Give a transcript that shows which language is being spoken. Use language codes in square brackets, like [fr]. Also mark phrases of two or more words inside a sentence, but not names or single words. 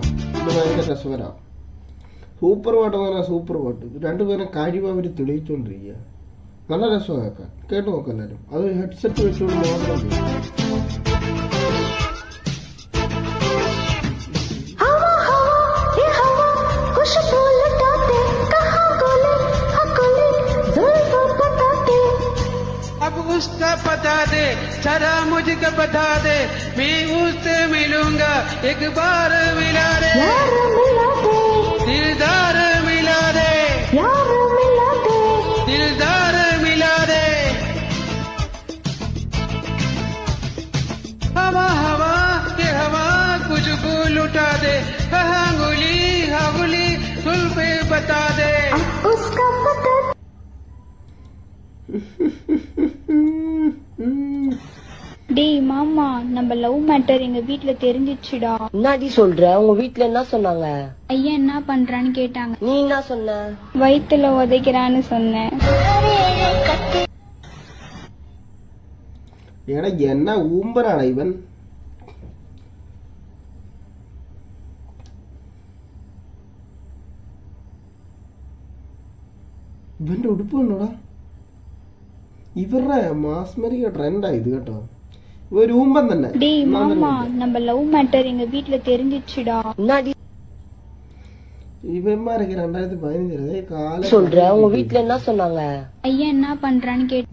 [ml] ഇത് ഭയങ്കര രസകരമാണ്. സൂപ്പർ പാട്ടെന്ന് പറഞ്ഞാൽ സൂപ്പർ പാട്ട്. രണ്ടുപേരും കാര്യം അവർ തെളിയിച്ചുകൊണ്ടിരിക്കുക. നല്ല രസമാണ് കേൾക്കാൻ. കേട്ട് നോക്കാം എല്ലാവരും. അത് ഹെഡ്സെറ്റ് വെച്ചുകൊണ്ട് മാത്രം [hi] उसका बता दे, जरा मुझको बता दे, मैं उससे मिलूंगा, एक बार मिला दे, यार मिला दे, दिलदार मिला दे, यार मिला दे, दिलदार मिला दे. हवा हवा ये हवा कुछ लुटा दे, अंगुली अंगुली सुल पे बता दे, उसका बता. [ta] டேய் மாமா, நம்ம லவ் மேட்டர் எங்க வீட்ல தெரிஞ்சிச்சுடா. என்னடி சொல்ற? உங்க வீட்ல என்ன சொன்னாங்க? ஐயா என்ன பண்றான்னு கேட்டாங்க. நீ என்ன சொன்ன? வயித்துல உதைக்கிறான்னு சொன்னேன். என்ன ஊம்பராடா இவன்? [ml] ഇവന്റെ ഉടുപ്പ് കണ്ടോടാ. ഇവരുടെ മാസ്മരിക ട്രെൻഡായത് കേട്ടോ. ഒരു ഊമ്പൻ തന്നെ. [ta] டேய் மாமா, நம்ம லவ் மேட்டர் எங்க வீட்ல தெரிஞ்சிச்சுடா. என்னடி [ml] ഇവന്മാരുക്ക് 2015 കാല [ta] சொல்ற? உங்க வீட்ல என்ன சொன்னாங்க? ஐயா என்ன பண்றான்னு கேட்டு